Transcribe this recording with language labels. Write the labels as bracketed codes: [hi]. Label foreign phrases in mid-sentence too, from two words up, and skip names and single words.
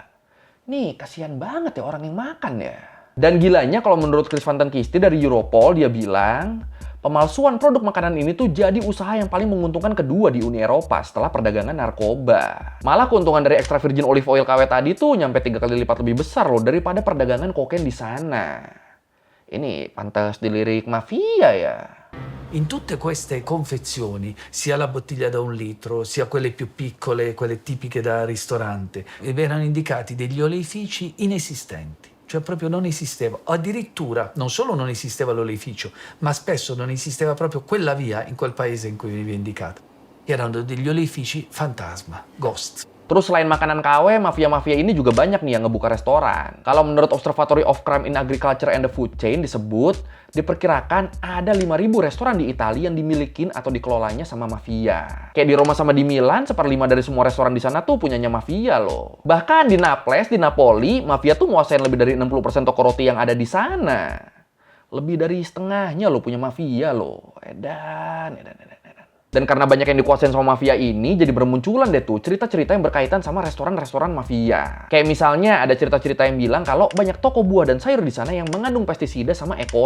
[id] Nih, kasihan banget ya orang yang makan ya. Dan gilanya kalau menurut Chris Van den Kiste dari Europol, dia bilang pemalsuan produk makanan ini tuh jadi usaha yang paling menguntungkan kedua di Uni Eropa setelah perdagangan narkoba. Malah keuntungan dari [en] extra virgin olive oil [id] KW tadi tuh nyampe 3 kali lipat lebih besar loh daripada perdagangan kokain di sana. Ini pantas dilirik mafia ya. [it] In tutte queste confezioni, sia la bottiglia da 1 litro, sia quelle più piccole, quelle tipiche da ristorante, erano indicati degli oleifici inesistenti. Cioè proprio non esisteva, addirittura non solo non esisteva l'oleificio, ma spesso non esisteva proprio quella via in quel paese in cui veniva indicata. Erano degli oleifici fantasma, ghost. [id] Terus selain makanan KW, mafia-mafia ini juga banyak nih yang ngebuka restoran. Kalau menurut Observatory of Crime in Agriculture and the Food Chain disebut, diperkirakan ada 5.000 restoran di Italia yang dimilikin atau dikelolanya sama mafia. Kayak di Roma sama di Milan, 1/5 dari semua restoran di sana tuh punyanya mafia loh. Bahkan di Naples, di Napoli, mafia tuh nguasain lebih dari 60% toko roti yang ada di sana. Lebih dari setengahnya loh punya mafia loh. Edan. Dan karena banyak yang dikuasain sama mafia ini, jadi bermunculan deh tuh cerita-cerita yang berkaitan sama restoran-restoran mafia. Kayak misalnya ada cerita-cerita yang bilang kalau banyak toko buah dan sayur di sana yang mengandung pestisida sama E.